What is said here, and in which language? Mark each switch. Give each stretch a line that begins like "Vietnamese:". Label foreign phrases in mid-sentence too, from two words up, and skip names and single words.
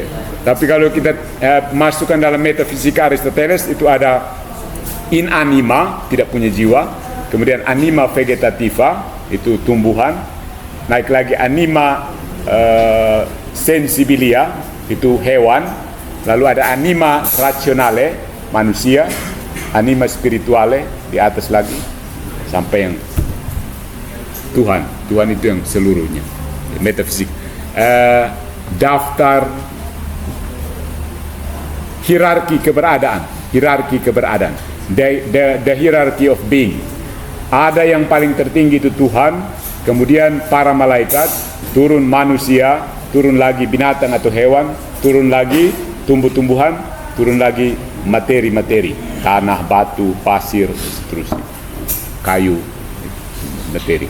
Indonesian: Tapi kalau kita masukkan dalam metafisika Aristoteles itu ada inanima, tidak punya jiwa, kemudian
Latin: anima vegetativa,
Indonesian: itu tumbuhan, naik lagi
Latin: anima sensibilia,
Indonesian: itu hewan, lalu ada
Latin: anima rationale,
Indonesian: manusia,
Latin: anima spirituale,
Indonesian: di atas lagi, sampai yang Tuhan itu yang seluruhnya, metafisik. Daftar hierarki keberadaan,
English: the hierarchy of being.
Indonesian: Ada yang paling tertinggi itu Tuhan, kemudian para malaikat, turun manusia, turun lagi binatang atau hewan, turun lagi tumbuh-tumbuhan, turun lagi materi-materi, tanah, batu, pasir, seterusnya, kayu, materi.